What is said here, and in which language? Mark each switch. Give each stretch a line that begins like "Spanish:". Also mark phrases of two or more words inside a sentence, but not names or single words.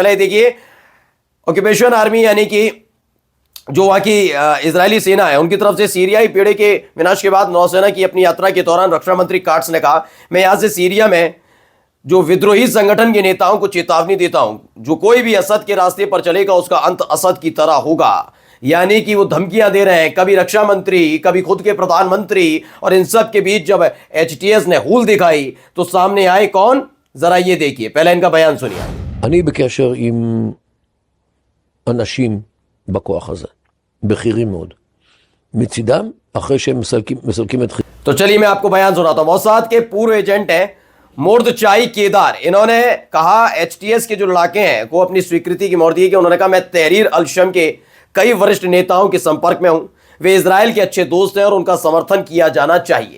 Hindi: पहले देखिए,
English: occupation army
Hindi: यानी कि जो वहां की इजरायली सेना है उनकी तरफ से सीरियाई पीड़े के विनाश के बाद नौसेना की अपनी यात्रा के दौरान रक्षा मंत्री काट्स ने कहा, मैं यहां से सीरिया में जो विद्रोही संगठन के नेताओं को चेतावनी देता हूं, जो कोई भी असद के रास्ते पर चलेगा उसका अंत असद की तरह होगा। यानी कि वो धमकियां दे रहे हैं, कभी रक्षा मंत्री, कभी खुद के प्रधानमंत्री, और इन सब के बीच जब एचटीएस ने हूल दिखाई तो सामने आए कौन, जरा ये देखिए। पहले इनका बयान सुनिए।
Hebrew: אני בקשר עם אנשים בכוח הזה, בכירים מאוד. מצידם, אחרי שהם מסלקים את...
Hindi: तो चलिए मैं आपको बयान सुनाता हूं। मोसाद के पूर्व एजेंट हैं मुर्दचाई केदार। इन्होंने कहा एचटीएस के जो लड़ाके हैं को अपनी स्वीकृति की मोहर दी कि उन्होंने कहा, मैं तहरीर अल शम के कई वरिष्ठ नेताओं के संपर्क में हूं। वे इजराइल के अच्छे दोस्त हैं और उनका समर्थन किया जाना चाहिए।